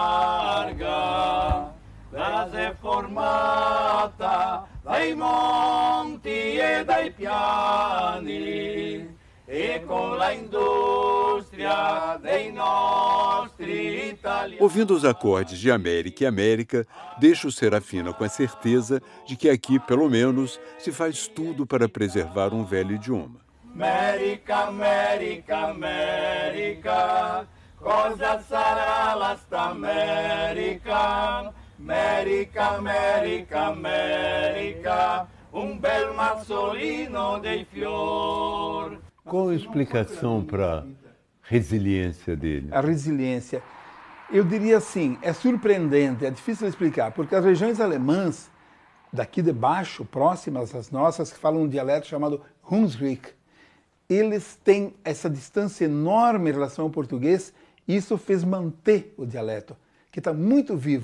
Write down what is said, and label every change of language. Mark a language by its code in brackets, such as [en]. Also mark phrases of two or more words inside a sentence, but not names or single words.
[vec] larga, la è formata dai monti e dai piani, e con la industria dei nostri italiani. [pt] Ouvindo os acordes de América e América, deixa o Serafina com a certeza de que aqui, pelo menos, se faz tudo para preservar um velho idioma. [vec] America, America, America, cosa sarà la sta America? America, America, America, un bel mazzolino dei fior. [pt] Qual a explicação para a resiliência dele? A resiliência, eu diria assim, é surpreendente, é difícil de explicar, porque as regiões alemãs, daqui de baixo, próximas às nossas, que falam um dialeto chamado Hunsrück, eles têm essa distância enorme em relação ao português, e isso fez manter o dialeto, que está muito vivo.